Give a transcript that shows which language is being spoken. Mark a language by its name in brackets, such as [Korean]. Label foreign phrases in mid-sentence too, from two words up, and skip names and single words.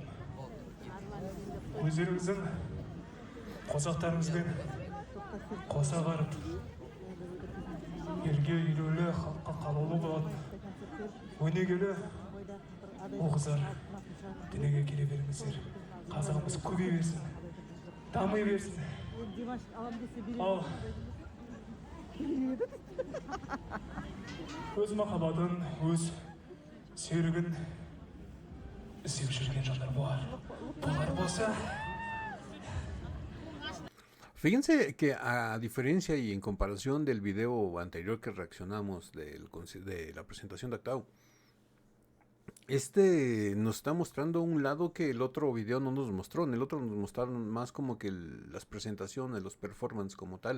[Kazakh] Өздеріңіздің қосақтарыңызбен қоса барып, елге елеулі, халыққа қалаулы болатын өнегелі оғыздар дүниеге келе беріңіздер. Қазағымыз көбейе берсін, дами берсін. Dimash alam dese biri. Ал өз махаббатын, өз серігін іздеп жүрген жандар болар. Болар болса, [Spanish] Fíjense que a diferencia y en comparación del video anterior que reaccionamos de la presentación de Actao, este nos está mostrando un lado que el otro video no nos mostró. En el otro nos mostraron más como que las presentaciones, los performances como tal.